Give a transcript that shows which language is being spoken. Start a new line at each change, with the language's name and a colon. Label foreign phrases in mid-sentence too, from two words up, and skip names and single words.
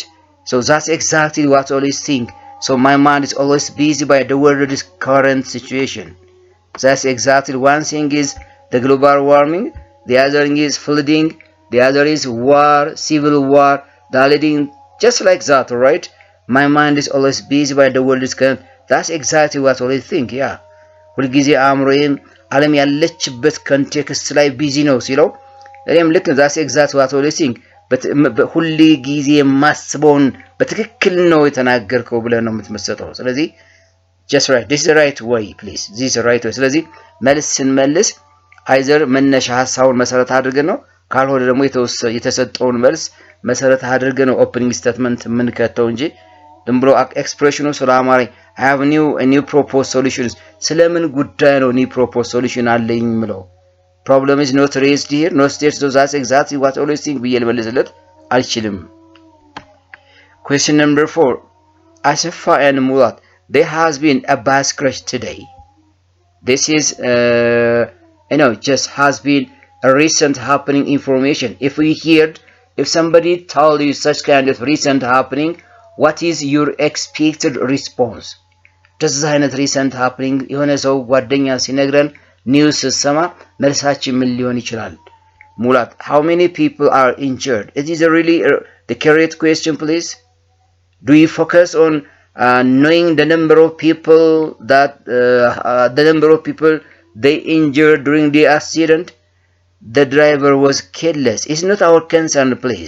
English: So that's exactly what I always think. So my mind is always busy by the world's current situation. That's exactly one thing is the global warming, the other thing is flooding, the other is war, civil war, the other thing just like that, right? My mind is always busy by the world's current. That's exactly what I always think. Yeah.
Amharic: ሁልጊዜ አእምሮዬም ዓለም ያለችበት ኮንቴክስት ላይ ቢዚ ነው ሲለው እኔም ልክ
English: that's exactly what I always think.
Amharic: ሁሉ ጊዜ ማስበውን በትክክል ነው የተናገርከው ብለህ ነው የምትመሰጠው። ስለዚህ
English: just right, this is the right way, please, this is the right way.
Amharic: ስለዚህ መልስ ስንመልስ አይዘር መነሻ ሐሳቡን መሰረት አድርገን ነው ካልሆነ ደግሞ የተሰጠውን መልስ መሰረት አድርገን ነው
English: opening statement
Amharic: የምንከተው እንጂ ዝም ብሎ ኤክስፕሬሽኑ ስለአማረኝ
English: I have a new proposed solutions.
Amharic: ስለምን ጉዳይ ነው
English: new proposed solution
Amharic: አለኝ ምለው
English: problem is not raised here, no stated, so that's exactly what I always think
Amharic: ብዬ ልመልስለት አልችልም።
English: Question number 4. Asifa and Mulat, there has been a bus crash today. This is just has been a recent happening information. If somebody told you such kind of recent happening, what is your expected response?
Amharic: Does አይነት
English: recent happening
Amharic: የሆነ ሰው ጓደኛ ሲነግረን ኒውስ ሰማ መልሳችን ምን ሊሆን ይችላል? ሙላት,
English: how many people are injured? It is a really the correct question, please. Do you focus on knowing the number of people they injured during the accident? The driver was careless. It's not our concern, please.